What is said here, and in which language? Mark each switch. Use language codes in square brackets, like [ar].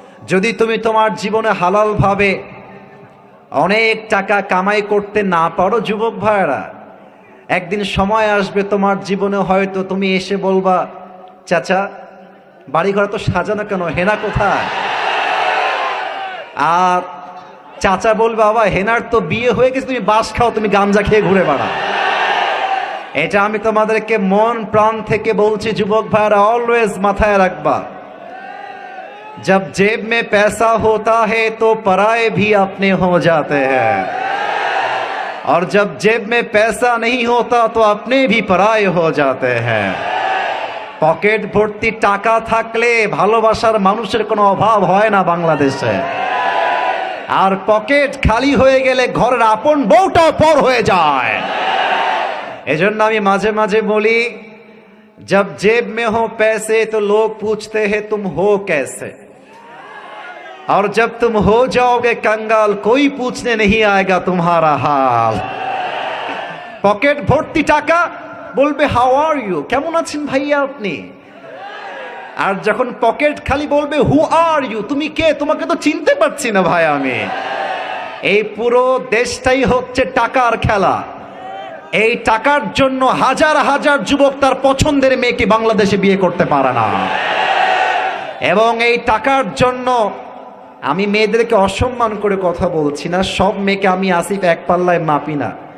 [bn] যদি তুমি তোমার জীবনে হালাল ভাবে অনেক টাকা কামাই করতে না পারো যুবক ভাইরা, একদিন সময় আসবে তোমার জীবনে হয়তো তুমি এসে বলবা, চাচা বাড়িঘর তো সাজানো কেন, হেনা কোথায়? আর চাচা বলবে বাবা হেনার তো বিয়ে হয়ে গেছে, তুমি বাস খাও, তুমি গাঞ্জা খেয়ে ঘুরে বেড়াও। এটা আমি তোমাদেরকে মন প্রাণ থেকে বলছি যুবক ভাইরা, অলওয়েজ মাথায় রাখবা, [hi] जब जेब में पैसा होता है तो पराए भी अपने हो जाते हैं, और जब जेब में पैसा नहीं होता तो अपने भी पराए हो जाते हैं। [bn] পকেট ভর্তি টাকা থাকলে ভালোবাসার মানুষের কোনো অভাব হয় না বাংলাদেশে, আর পকেট খালি হয়ে গেলে ঘরের আপন বউটাও পর হয়ে যায়। এজন্য আমি মাঝে মাঝে বলি, [hi] जब जेब में हो पैसे तो लोग पूछते हैं तुम हो कैसे, और जब तुम हो जाओगे कंगाल कोई पूछने नहीं आएगा तुम्हारा हाल। [bn] পকেট ভর্তি টাকা, বলবে [en] how are you, [bn] কেমন আছেন ভাইয়া আপনি? আর যখন পকেট খালি বলবে [en] who are you, [bn] তুমি কে, তোমাকে তো চিনতে পারছি না ভাই আমি। এই পুরো দেশটাই হচ্ছে টাকার খেলা। এই টাকার জন্য হাজার হাজার যুবক তার পছন্দের মেয়েকে বাংলাদেশে বিয়ে করতে পারে না, এবং এই টাকার জন্য আমি মেয়েদেরকে অসম্মান করে কথা বলছি না, সব মেয়েকে আমি আসিফ এক পাল্লায় মাপি না।